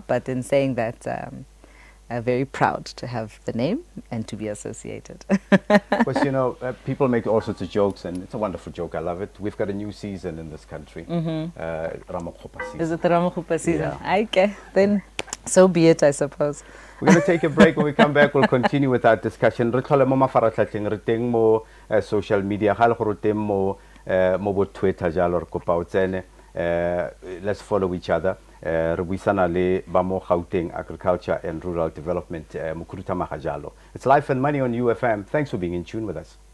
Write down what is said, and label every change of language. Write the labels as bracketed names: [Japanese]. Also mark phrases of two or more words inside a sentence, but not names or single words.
[English] But in saying that, I'm very proud to have the name and to be associated. Because, people make all sorts of jokes, and it's a wonderful joke. I love it. We've got a new season in this country, Ramokgopa season. Is it the Ramokgopa season? Yeah. Okay, then so be it, I suppose. We're going to take a break. When we come back, we'll continue with our discussion. [Tswana] Re tlhole mo mafaratlhatlheng, re teng mo [English] social media, [Tswana] ga le gore teng mo bo Twitter jalo, re kopa o tsene. [English] Let's follow each other. [Tswana] Re buisana le ba mo Gauteng Agriculture and Rural Development, Mokhuduthamaga jalo. [English] It's Life and Money on UFM. Thanks for being in tune with us.